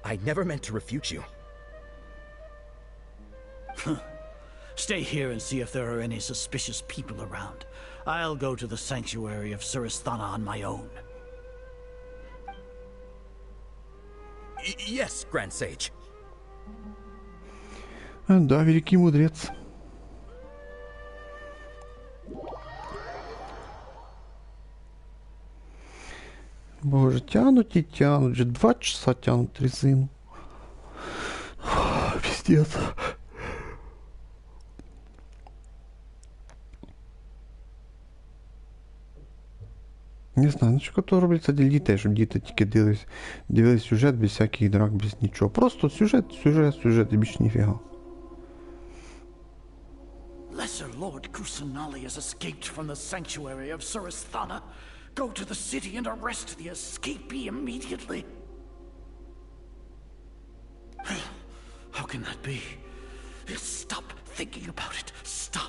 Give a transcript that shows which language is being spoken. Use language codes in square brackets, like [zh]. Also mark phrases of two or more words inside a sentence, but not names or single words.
[en] I never meant to refute you. Stay here and see if there are any suspicious people around. I'll go to the sanctuary of Surasthana on my own. Yes, Grand Sage. [ru] Да, великий мудрец. Боже, тянут и тянут же. 2 часа тянут резину. Пиздец. [uk] Не знаю, ну що то робиться для дітей, щоб діти тільки дивились сюжет без всяких драк, без нічого. Просто сюжет і більше ніфіга. [en] Lesser Lord Kusanali has escaped from the sanctuary of Surasthana. Go to the city and arrest the escapee immediately. How can that be? Stop thinking about it. Stop.